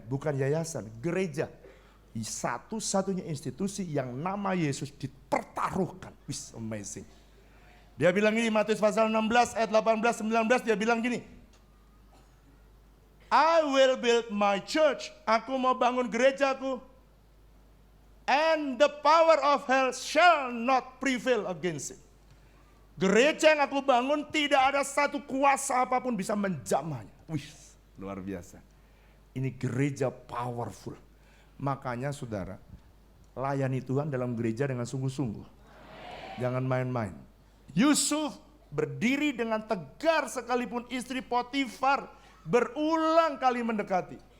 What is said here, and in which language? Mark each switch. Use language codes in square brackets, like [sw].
[id] Bukan yayasan, gereja. Satu-satunya institusi yang nama Yesus dipertaruhkan. [en] It's amazing. [id] Dia bilang ini, Matius pasal 16 ayat 18-19, dia bilang gini. [en] I will build my church. [id] Aku mau bangun gerejaku. [en] And the power of hell shall not prevail against it. [id] Gereja yang aku bangun tidak ada satu kuasa apapun bisa menjamahnya. Wih, luar biasa. Ini gereja powerful. Makanya saudara, layani Tuhan dalam gereja dengan sungguh-sungguh. Jangan main-main. Yusuf berdiri dengan tegar sekalipun istri Potifar berulang kali mendekati.